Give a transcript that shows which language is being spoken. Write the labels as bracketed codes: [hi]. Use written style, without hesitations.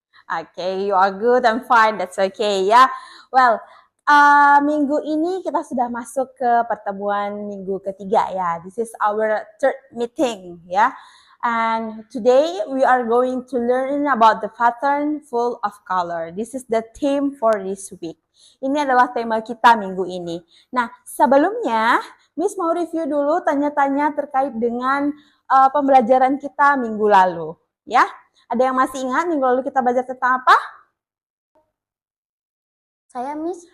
[en] Okay, you are good, I'm fine, that's okay ya. [id] Well, minggu ini kita sudah masuk ke pertemuan minggu ketiga ya. [en] This is our third meeting ya. And today we are going to learn about the pattern full of color. This is the theme for this week. [id] Ini adalah tema kita minggu ini. Nah, sebelumnya Miss mau review dulu tanya-tanya terkait dengan pembelajaran kita minggu lalu ya. Ada yang masih ingat minggu lalu kita belajar tentang apa? Saya Miss,